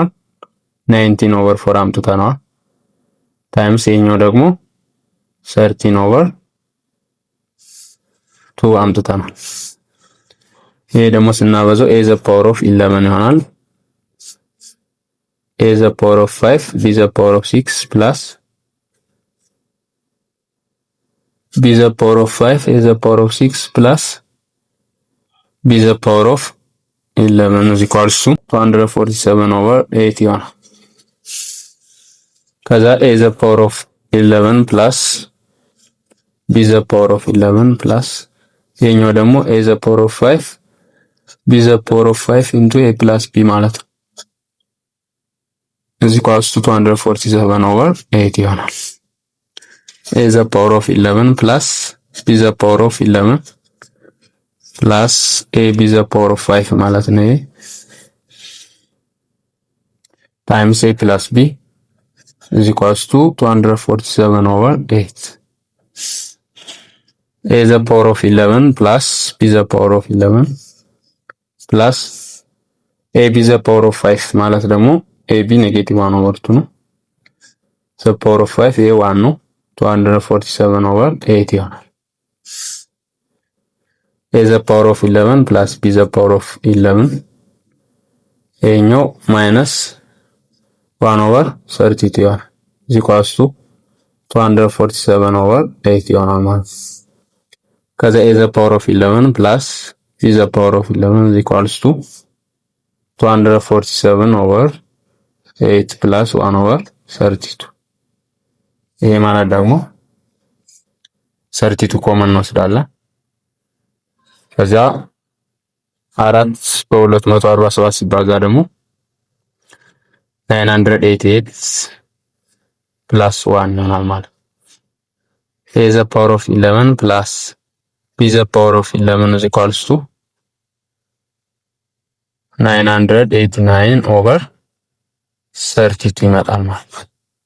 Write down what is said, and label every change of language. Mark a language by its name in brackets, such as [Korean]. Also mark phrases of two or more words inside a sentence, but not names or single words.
[English] 19 over 4 አምጥተናል። ታይምስ [Amharic] የኛው ደግሞ [English] 13 over 2 አምጥተናል። [Amharic] ይሄ ደግሞ ስናበዛው [English] a the power of 11 ይሆናል። a the power of 5 b the power of 6 plus b the power of 5 a the power of 6 plus b the power of 11 is equals to 247 over 8 ይሆናል። ከዛ a the power of 11 plus b the power of 11 plus [Amharic] ይሄኛው ደግሞ [English] a the power of 5 b the power of 5 into a plus b [Amharic] ማለት ነው [English] is equals to 247 over 8 ይሆናል። a the power of 11 plus b the power of 11 plus a b the power of 5 [Amharic] ማለት ነው [English] ታይምስ a ፕላስ b is equals to 247 over 8 a the power of 11 plus b the power of 11 plus a b the power of 5 [Amharic] ማለት ደግሞ [English] a b ኔጌቲቭ 1 over 2 ነው። the power of 5 a 1 ነው። 247 over 8 ይሆናል። a the power of 11 plus b the power of 11 ይሄኛው ማይነስ 1 over 32 ይሆናል። is equals to 247 over 8 [Amharic] ይሆናል ማለት ነው። [English] ከዛ a the power of 11 plus b the power of 11 is equals to 247 over 8 plus 1 over 32 [Amharic] ይሄ ማለት ደግሞ [English] 32 [Amharic] ኮመን እንወስዳለን። ከዛ 4 በ247 ሲባዛ ደግሞ [English] 988 plus 1 [Amharic] ይሆናል ማለት [English] a the power of 11 plus b the power of 11 is equals to 989 over 32 [Amharic] ይመጣል ማለት ነው።